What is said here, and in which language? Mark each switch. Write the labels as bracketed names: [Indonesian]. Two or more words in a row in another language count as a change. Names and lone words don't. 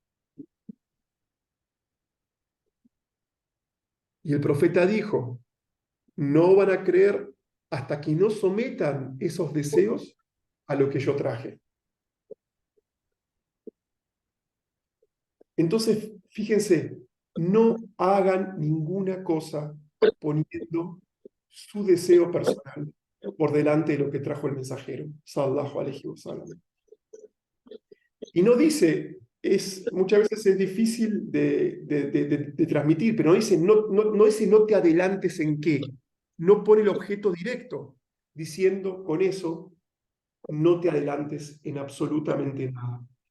[Spanish] Y el profeta dijo, no van a creer hasta que no sometan esos deseos a lo que yo traje. Entonces, fíjense, no hagan ninguna cosa poniendo su deseo personal por delante de lo que trajo el mensajero, [Arabic] صلى الله عليه وسلم. [Spanish] Y no dice, muchas veces es difícil de transmitir, pero no dice no te adelantes en qué, no pone el objeto directo, diciendo con eso, no te adelantes en absolutamente nada.